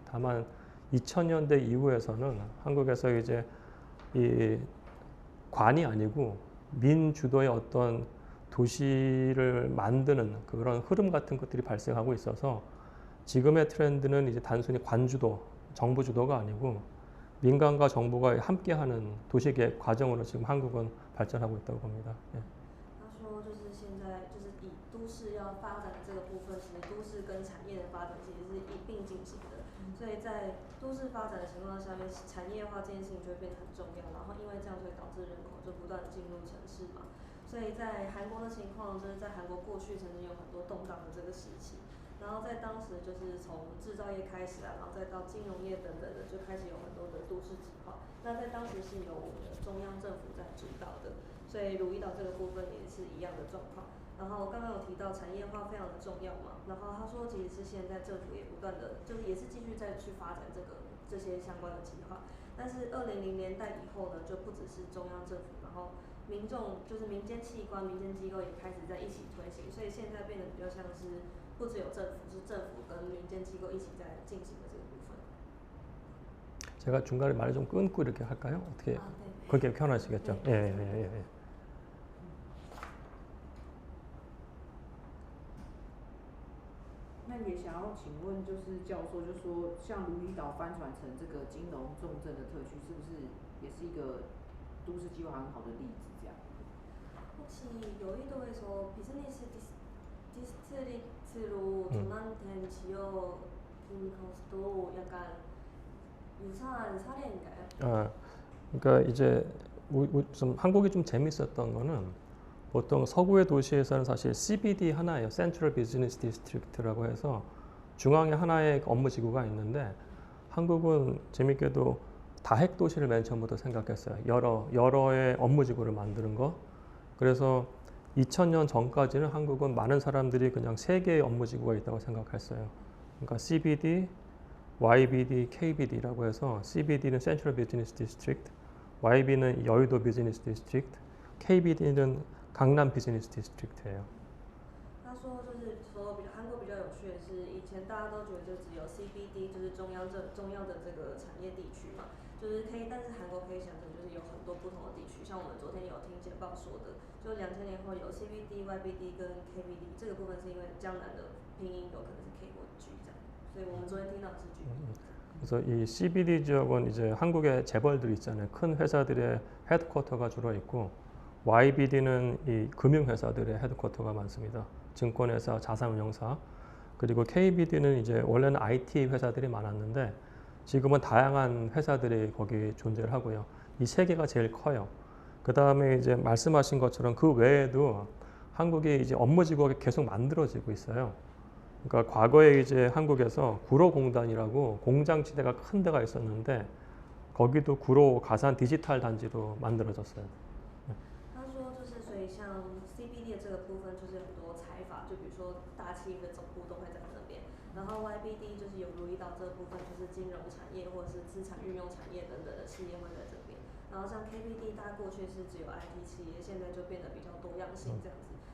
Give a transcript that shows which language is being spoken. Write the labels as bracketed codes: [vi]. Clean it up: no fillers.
[ko] 다만 2000년대 이후에서는 한국에서 이제 이 관이 아니고 민 주도의 어떤 도시를 만드는 그런 흐름 같은 것들이 발생하고 있어서 지금의 트렌드는 이제 단순히 관주도, 정부 주도가 아니고 민간과 정부가 함께하는 도시계획 과정으로 지금 한국은 발전하고 있다고 봅니다. 예. [zh] 他说，就是现在就是以都市要发展的这个部分，其实都市跟产业的发展其实是一并进行的。所以在都市发展的情况下面，产业化这件事情就会变得很重要。然后因为这样，所以导致人口就不断的进入城市嘛。所以在韩国的情况，就是在韩国过去曾经有很多动荡的这个时期。然后在当时就是从制造业开始啊，然后再到金融业等等的，就开始有很多的都市计划。那在当时是由我们的中央政府在主导的。所以鲁伊岛这个部分也是一样的状况。然后刚刚有提到产业化非常的重要嘛，然后他说其实是现在政府也不断的，就是也是继续再去发展这些相关的计划。但是2000年代以后呢，就不只是中央政府，然后民众就是民间器官、民间机构也开始在一起推行，所以现在变得比较像是不只有政府，是政府跟民间機構一起在进行的这个部分。 [ko] 제가 중간에 말을 좀 끊고 이렇게 할까요? 어떻게? 아, 네. 그렇게 편하시겠죠? 네. 예. [zh] 那也想要请问，就是教授，就说像鲁伊岛翻转成这个金融重镇的特区，是不是也是一个都市计划很好的例子？这样。 [ko] 혹시 여의도에서 비즈니스 디스트릭트로 전환된 지역인 것도 약간 유사한 사례인가요? 아, 그러니까 이제 좀 한국이 좀 재밌었던 거는 보통 서구의 도시에서는 사실 CBD 하나예요. Central Business District라고 해서 중앙에 하나의 업무 지구가 있는데 한국은 재밌게도 다핵 도시를 맨 처음부터 생각했어요. 여러의 업무 지구를 만드는 거. 그래서 2000년 전까지는 한국은 많은 사람들이 그냥 세 개의 업무 지구가 있다고 생각했어요. 그러니까 CBD, YBD, KBD라고 해서 CBD는 Central Business District, YB는 여의도 Business District, KBD는 강남 Business District예요. [zh] 他说，就是说韩国比较有趣的是，以前大家都觉得就只有 CBD，就是中央的这个产业地区嘛，就是但是韩国可以想成就是有很多不同的地区，像我们昨天有听简报说的，就2000年后有 CBD、YBD 跟 KBD， 这个部分是因为江南的拼音有可能是 K 或 G 这样，所以我们昨天听到的是 G。 [ko] 그래서 이 CBD 지역은 이제 한국의 재벌들 있잖아요. 큰 회사들의 헤드쿼터가 주로 있고, YBD는 이 금융회사들의 헤드쿼터가 많습니다. 증권회사, 자산운용사. 그리고 KBD는 이제 원래는 IT 회사들이 많았는데 지금은 다양한 회사들이 거기 존재를 하고요. 이 세 개가 제일 커요. 그 다음에 이제 말씀하신 것처럼 그 외에도 한국이 이제 업무지구가 계속 만들어지고 있어요. 그러니까 과거에 이제 한국에서 구로공단이라고 공장지대가 큰 데가 있었는데 거기도 구로 가산 디지털 단지로 만들어졌어요. [zh] 他说，就是所以像 CBD 的这个部分，就是很多财阀，就比如说大企业的总部都会在那边。然后 YBD 就是有留意到这个部分，就是金融产业或者是资产运用产业等等的企业会在这边。然后像 KBD，它过去是只有 IT 企业，现在就变得比较多样性这样子。